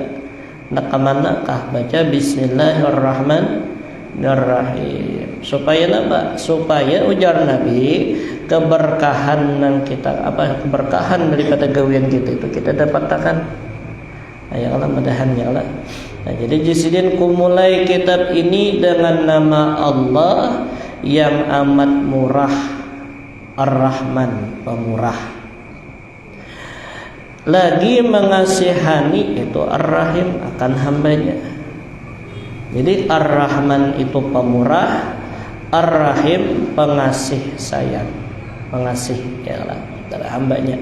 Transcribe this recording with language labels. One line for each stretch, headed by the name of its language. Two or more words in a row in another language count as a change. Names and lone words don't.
Banjar: Hendak ke manakah baca bismillahirrahmanirrahim. Supaya apa? Supaya ujar Nabi keberkahan yang kita keberkahan daripada gawian kita itu kita dapatkan.
Arabic: يا الله mudahan يا الله.
Banjar: Nah, jadi Jisidin kumulai kitab ini dengan nama Allah yang amat murah, Ar-Rahman, pemurah. Lagi mengasihani itu Ar-Rahim akan hambanya. Jadi Ar-Rahman itu pemurah, Ar-Rahim pengasih sayang, pengasih
Arabic: يا الله
Banjar: dari hambanya.